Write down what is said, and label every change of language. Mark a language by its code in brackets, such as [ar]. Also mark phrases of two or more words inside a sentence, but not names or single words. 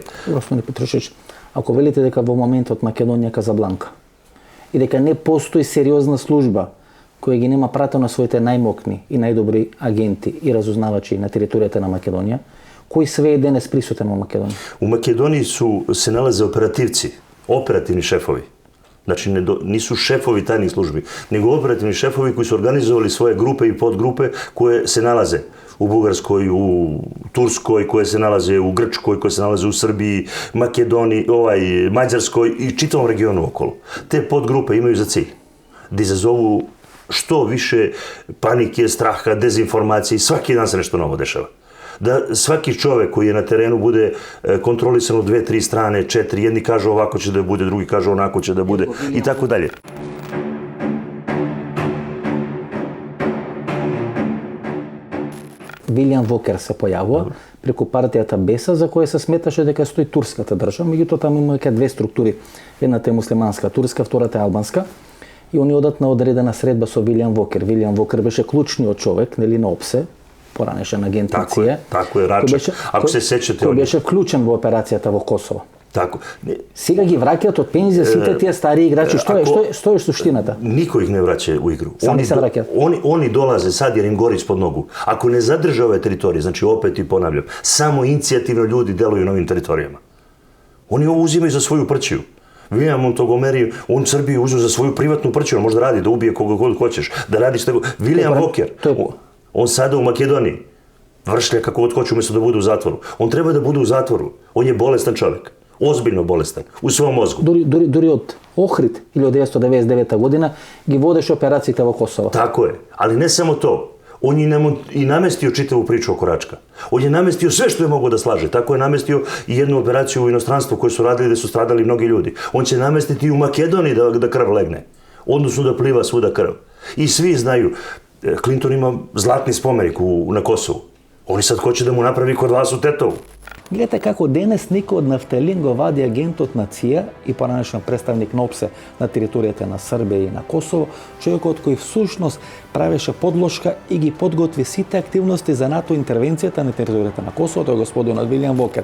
[sr] Gospodine Petrušić, ako velite [mk] дека во моментот Македонија Казабланка и дека не постои сериозна служба која ги нема пратено своите најмокни и најдобри агенти и разузнавачи на територијата на Македонија, кој све е денес присутен во Македонија? [sr] U Makedoniji se nalaze operativci, operativni šefovi. Znači nisu šefovi tajnih službi, nego operativni šefovi koji su organizovali svoje grupe i podgrupe koje se nalaze u Bugarskoj, u Turskoj, koje se nalaze u Grčkoj, koje se nalaze u Srbiji, Makedoniji, Mađarskoj i čitavom regionu okolo. Te podgrupe imaju za cilj da izazovu što više panike, straha, dezinformacije i svaki dan se nešto novo dešava. Da svaki čovek koji je na terenu bude kontrolisan od 2-3 strane, 4, jedni kažu ovako će da bude, drugi kažu onako će da bude i tako dalje. [mk] Вилијам Вокер се појавува преку партијата Беса, за која се сметаше дека стои турската држава, меѓутоа таму има две структури. Едната е муслиманска турска, втората е албанска. И они одат на одредена средба со Вилијам Вокер. Вилијам Вокер беше клучниот човек, нели, на ОПСЕ, поранешен агент на ЦИЕ. [sr] Tako je, Račak. [mk] Ако се сеќате, кој беше вклучен во операцијата во Косово. [sr] Tako. [mk] Сега ги враќаат од пензија сите тие стари играчи. Што е суштината? [sr] Niko ih ne vraća u igru. Sami se vraćaju. Oni dolaze sad jer im gori ispod nogu. Ako ne zadrže ove teritorije, znači opet i ponavljam, samo inicijativno ljudi deluju na ovim teritorijama. Oni ovo uzimaju za svoju prćiju. William Montgomery, on Srbiju uzeo za svoju privatnu prćiju, on može da radi, da ubije koga god hoćeš, da radi šta god. William Walker, on sada u Makedoniji, vršlja kako god hoće umjesto da bude u zatvoru. On treba da bude u zatvoru. On je bolestan čovjek. Ozbiljno bolestan, u svom mozgu. [mk] Дури од Охрид 1999 година ги водеше операциите во Косово. [sr] Tako je, ali ne samo to. On je i namestio čitavu priču oko Račka. On je namestio sve što je mogao da slaže. Tako je namestio i jednu operaciju u inostranstvu koju su radili gde su stradali mnogi ljudi. On će namestiti i u Makedoniji da krv legne. Odnosno da pliva svuda krv. I svi znaju, Clinton ima zlatni spomenik na Kosovu. Oni sad hoće da mu napravi kod vas u Tetovu. [mk] Гледате како денес Нико од Нафталин го вади агентот на ЦИЕ и поранешен представник на ОПСЕ на територијата на Србија и на Косово, човекот кој всушност правеше подлошка и ги подготви сите активности за НАТО интервенцијата на територијата на Косово, тој господинот Вилијам Вокер.